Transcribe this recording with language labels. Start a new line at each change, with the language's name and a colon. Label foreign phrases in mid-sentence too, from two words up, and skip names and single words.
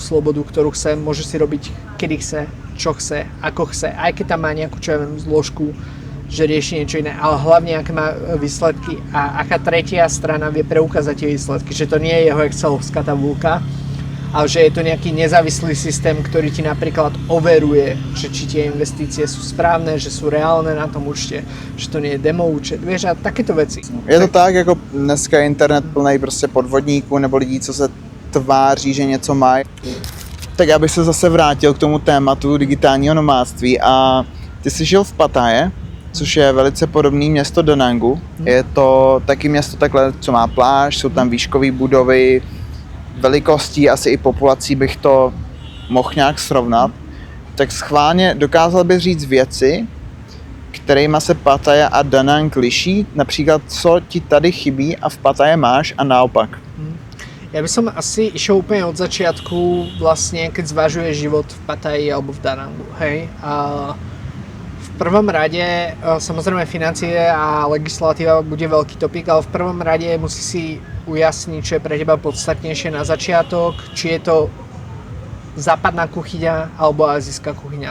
Slovak: slobodu, ktorú chce, môže si robiť kedy chce, čo chce, ako chce, aj keď tam má nejakú, čo ja viem, zložku, že rieši niečo iné, ale hlavne aké má výsledky a aká tretia strana vie preukázať tie výsledky, že to nie je jeho excelovská tabulka, ale že je to nejaký nezávislý systém, ktorý ti napríklad overuje, že či tie investície sú správne, že sú reálne na tom účte, že to nie je demo účet, vieš, a takéto veci.
Czech: Je to tak, jako dneska je internet plný prostě podvodníků nebo lidí, co se tváří, že něco mají. Tak já bych se zase vrátil k tomu tématu digitálního nomádství a ty jsi žil v Pattaje, což je velice podobné město Da Nangu. Je to taky město takhle, co má pláž, jsou tam výškové budovy, velikostí, asi i populací bych to mohl nějak srovnat. Tak schválně dokázal bych říct věci, kterýma se Pattaja a Da Nang liší, například co ti tady chybí a v Pattaje máš a naopak.
Slovak: Ja by som asi išiel úplne od začiatku, vlastne keď zvažuješ život v Pattaji alebo v Da Nangu, hej. A v prvom rade, samozrejme financie a legislatíva bude veľký topik, ale v prvom rade musí si ujasniť, čo je pre teba podstatnejšie na začiatok, či je to západná kuchyňa alebo azijská kuchyňa.